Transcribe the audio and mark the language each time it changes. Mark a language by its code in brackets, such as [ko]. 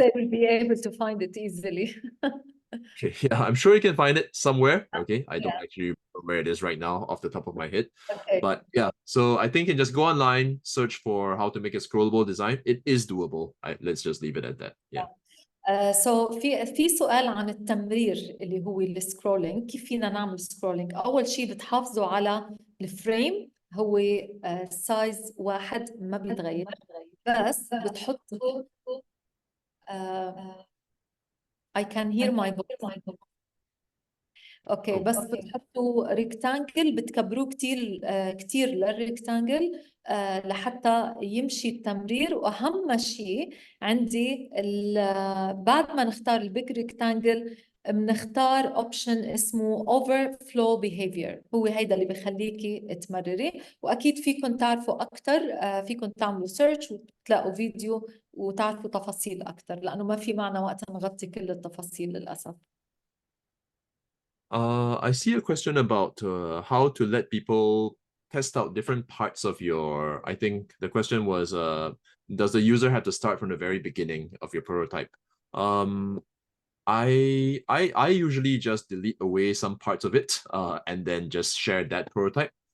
[en] they will be able to find it easily. Okay, yeah, I'm sure you can find it somewhere. Okay, I don't Yeah. actually remember where it is right now off the top of my head. Okay. But yeah, so I think you can just go online, search for how to make a scrollable design. It is doable. Let's just leave it at that. Yeah. [ar] So في سؤال عن التمرير اللي هو السكرولينج، كيف فينا نعمل سكرولينج؟ أول شيء بتحافظوا على الفريم، هو سايز واحد ما بيتغير، بس بتحطوا [en] I can hear my voice. [ar] اوكي، بس بتحطوا ريكتانجل بتكبروه كتير كتير للريكتانجل لحتى يمشي التمرير. واهم شيء عندي بعد ما نختار البيج ريكتانجل بنختار اوبشن اسمه overflow behavior، هو هيدا اللي بخليكي تمرري. واكيد فيكم تعرفوا اكثر، فيكم تعملوا سيرش وتلاقوا فيديو وتعرفوا تفاصيل اكثر، لانه ما في معنا وقت نغطي كل التفاصيل للاسف. [en] I see a question about how to let people test out different parts of your, I think the question was, does the user have to start from the very beginning of your prototype? I usually just delete away some parts of it and then just share that prototype.